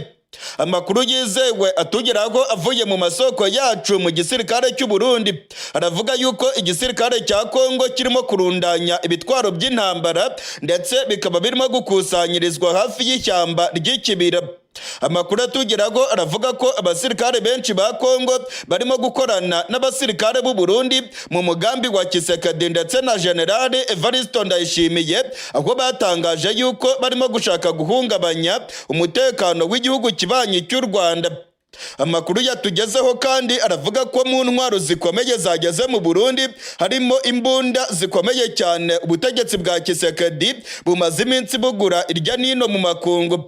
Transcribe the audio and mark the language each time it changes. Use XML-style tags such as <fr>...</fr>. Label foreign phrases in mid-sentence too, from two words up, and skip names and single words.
<rw>Amakuru yizewe atugeraho avuye mu masoko yacu mu gisirikare cy'u Burundi aravuga yuko igisirikare cya Congo kirimo kurundanya ibitwaro by'intambara, ndetse bikaba birimo gukusanyirizwa hafi y'ishyamba ry'ikibira. Amakuru atugeraho aravuga ko abasirikare benshi ba Congo barimo gukorana n'abasirikare b'u Burundi mu mugambi wa Kisekedi ndetse na General Evariste Ndayishimiye, aho batangaje yuko barimo gushaka guhungabanya umutekano w'igihugu kibanyi cy'u Rwanda. Amakuru yatugezeho kandi aravuga ko mu ntwaro zikomeye zageze mu Burundi harimo imbunda zikomeye cyane ubutegetsi bwa Kisekedi bumaze iminsi bugura irya nino mu makungu.</rw>